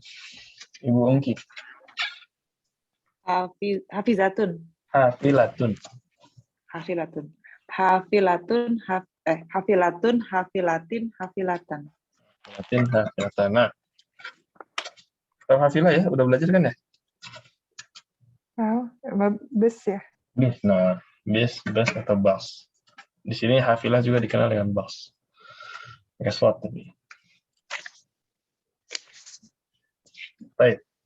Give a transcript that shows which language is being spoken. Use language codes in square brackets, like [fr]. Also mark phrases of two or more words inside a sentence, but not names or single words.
[id] Ibu Ungki. Hafizatun. Hafilatun. Hafilatun. [ar] حافلةٌ، حافلةٌ، حافلةٍ، حافلةً. [id] Latin hafilatan. Nah, tahu hafilah ya? Udah belajar kan ya? Oh, bus ya. Bis. Nah, bis, bus atau bus. Di sini hafilah juga dikenal dengan bus. Pakai slot tadi. Baik.